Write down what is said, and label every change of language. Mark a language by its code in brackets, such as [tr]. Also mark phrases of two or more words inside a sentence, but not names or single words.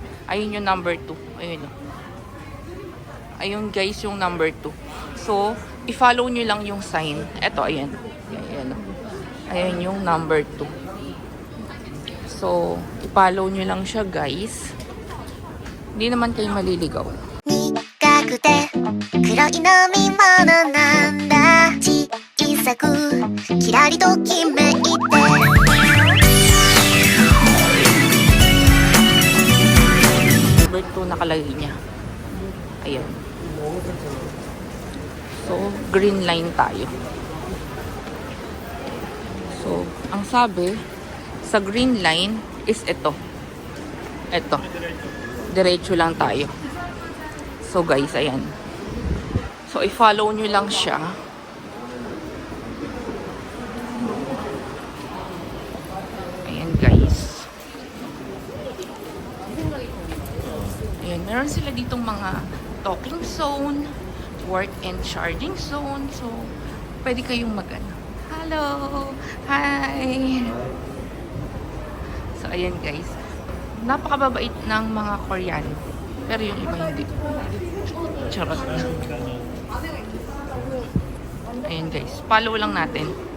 [tl] Ayun yung number 2. Ayun, no. Ayun guys yung number 2. So i-follow nyo lang yung sign. Eto, ayan. Ayan, no. Ayan yung number 2. So i-follow nyo lang siya guys. Hindi naman kayo maliligaw. [ja] 黒い飲み物なんだ小さくキラリときめいて [tl] Number 2 nakalagay niya. Ayan. So, [en] green line [tl] tayo. So, ang sabi sa [en] green line [tl] is ito. Ito. Diretso lang tayo. So guys, ayan. So i-follow nyo lang siya. Ayan guys. Ayan, meron sila ditong mga [en] talking zone, work and charging zone. [tl] So, pwede kayong mag-ano. Hello! Hi! So ayan guys. Napakababait ng mga Koreano. Pero yung iba hindi. Charot. Ayan guys. Follow lang natin.